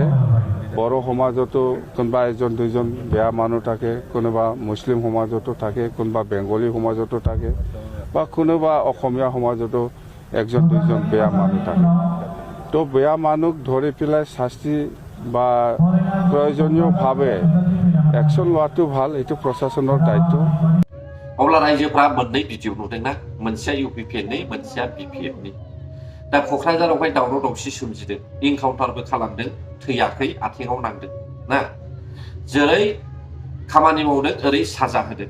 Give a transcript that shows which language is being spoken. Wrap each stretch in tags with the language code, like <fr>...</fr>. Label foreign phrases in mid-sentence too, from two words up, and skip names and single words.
<as>বড়ো সমাজতো কোনোবা এজন দুজন বেয়া মানুহ থাকে, কোনোবা মুছলিম সমাজতো থাকে, কোনোবা বেংগলী সমাজতো থাকে বা কোনোবা অসমীয়া সমাজতো একজন দুজন বেয়া মানুহ থাকে। তো বেয়া মানুহ ধৰি পেলাই শাস্তি বা প্ৰয়োজনীয়ভাৱে একশ্যন লোৱাটো ভাল, এইটো প্ৰশাসনৰ দায়িত্ব।</as> <brx>अब्ला रायजोफ्रा मोननै भिडिअ नुदोंना, मोनसेया इउपिपिएलनि, मोनसेया बिपिएफनि। दा क'क्राझारावहाय दावराव दावसि सोमजिदों, इनकाउन्टारबो खालामदों, थैयाखै, आथिङाव नांदों ना। जेरै खामानि मावदों ओरै साजा होदों।</brx>